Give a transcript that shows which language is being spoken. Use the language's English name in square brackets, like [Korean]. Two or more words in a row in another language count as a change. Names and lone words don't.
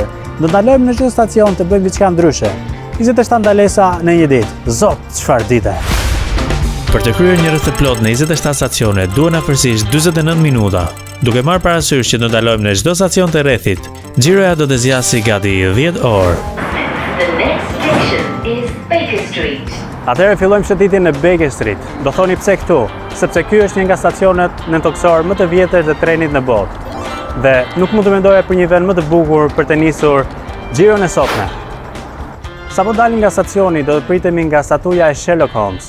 [Albanian] Do të ndalojmë në çdo stacion të bëjmë diçka ndryshe. 27 ndalesa në një ditë. Zot, çfarë dite! Për të kryer një rreth të plot në 27 stacione, duhen afërsisht 49 minuta. Duke marrë parasysh që do ndalojmë në çdo stacion të rrethit, xhiroja do të zgjasë gati 10 orë. [English] The next station is Baker Street. [Albanian] Atëherë fillojmë shëtitjen në Baker Street. Do thoni pse këtu? Sepse ky është një nga stacionet në toksor më të vjetër të trenit në botë. Dhe nuk mund të mendoja për një vend më të bukur për të nisur xhiron e sotme. Sapo dalim nga stacioni, do të pritemi nga statuja e Sherlock Holmes.